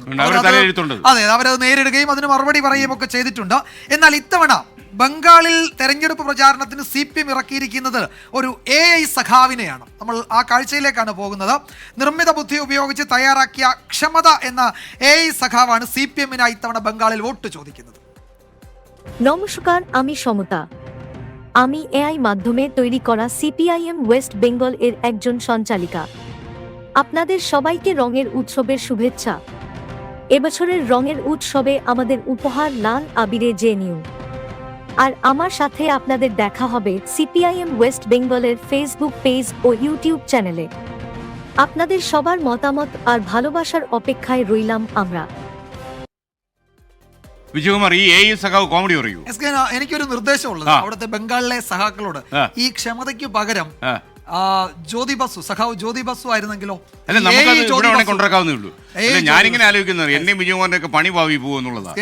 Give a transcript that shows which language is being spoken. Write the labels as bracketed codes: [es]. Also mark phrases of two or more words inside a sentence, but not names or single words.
[ml] അതെ, അവരത് നേരിടുകയും അതിന് മറുപടി പറയുകയും ഒക്കെ ചെയ്തിട്ടുണ്ട്. എന്നാൽ ഇത്തവണ ബംഗാളിൽ തെരഞ്ഞെടുപ്പ് പ്രചാരണത്തിന് CPM ഇറക്കിയിരിക്കുന്നത് ഒരു AI സഖാവിനെയാണ്. നമ്മൾ ആ കാഴ്ചയിലേക്കാണ് പോകുന്നത്. നിർമ്മിത ബുദ്ധി ഉപയോഗിച്ച് തയ്യാറാക്കിയ ക്ഷമത എന്ന AI സഖാവാണ് CPM-നായി ഇത്തവണ ബംഗാളിൽ വോട്ട് ചോദിക്കുന്നത്. [bn] নমস্কার, আমি সমতা। আমি AI মাধ্যমে তৈরি করা CPIM ওয়েস্ট বেঙ্গল এর একজন সঞ্চালিকা। আপনাদের সবাইকে রঙের উৎসবের শুভেচ্ছা। এবছরের রঙের উৎসবে আমাদের উপহার লাল আবিরে জেনিউ। আর আমার সাথে আপনাদের দেখা হবে CPIM ওয়েস্ট বেঙ্গলের ফেসবুক পেজ ও ইউটিউব চ্যানেলে। আপনাদের সবার মতামত আর ভালোবাসার অপেক্ষায় রইলাম আমরা। [ml] വിജയകുമാർ, ഈ AI സഖാവ് കോമഡി പറയൂ. എനിക്കൊരു നിർദ്ദേശമുള്ളത് അവിടുത്തെ ബംഗാളിലെ സഖാക്കളോട്, ഈ ക്ഷമതയ്ക്ക് പകരം ജ്യോതി ബസു, സഖാവ് ജ്യോതി ബസു ആയിരുന്നെങ്കിലോ? അല്ല, നമുക്ക് കൊണ്ടിറക്കാവുന്നേ ഉള്ളൂ. ഞാനിങ്ങനെ ആലോചിക്കുന്നത് എന്നെ വിജയകുമാറിന്റെ ഒക്കെ പണി ഭാവി പോകുന്നുള്ളതാണ്.